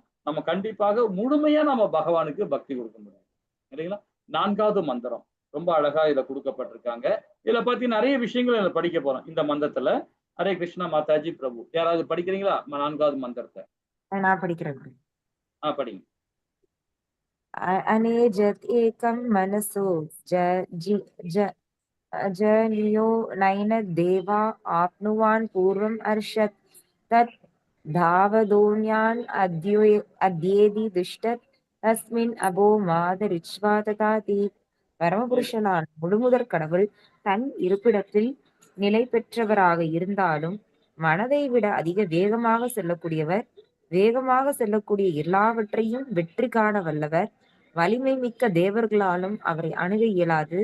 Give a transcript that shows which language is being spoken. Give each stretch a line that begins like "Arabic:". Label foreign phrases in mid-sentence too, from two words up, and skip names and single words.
Tamil: நம்ம கண்டிப்பாக முழுமையா நம்ம பகவானுக்கு பக்தி கொடுக்க முடியும், இல்லைங்களா? 4வது மந்திரம் ரொம்ப அழகா இதுல கொடுக்கப்பட்டிருக்காங்க. இதுல பத்தி நிறைய விஷயங்கள் படிக்க போறோம் இந்த மந்திரத்துல. ஹரே கிருஷ்ணா. மாதாஜி பிரபு யாராவது படிக்கிறீங்களா 4வது மந்திரத்தை? நான் படிக்கிறேன். படிங்க.
Sanskrit: अनेजत एकं मनसो जनियो नैन देवा आप्नुवान् पूर्वम् अर्षत् तत् धावदोन्यान् अद्येदि दुष्टत् तस्मिन् अबो मादरिच्वा तथाति.
Tamil: பரமபுருஷனான முழுமுதற் கடவுள் தன் இருப்பிடத்தில் நிலை பெற்றவராக இருந்தாலும் மனதை விட அதிக வேகமாக செல்லக்கூடியவர். வேகமாக செல்லக்கூடிய எல்லாவற்றையும் வெற்றி காண வல்லவர். வலிமை மிக்க தேவர்களாலும் அவரை அணுக இயலாது.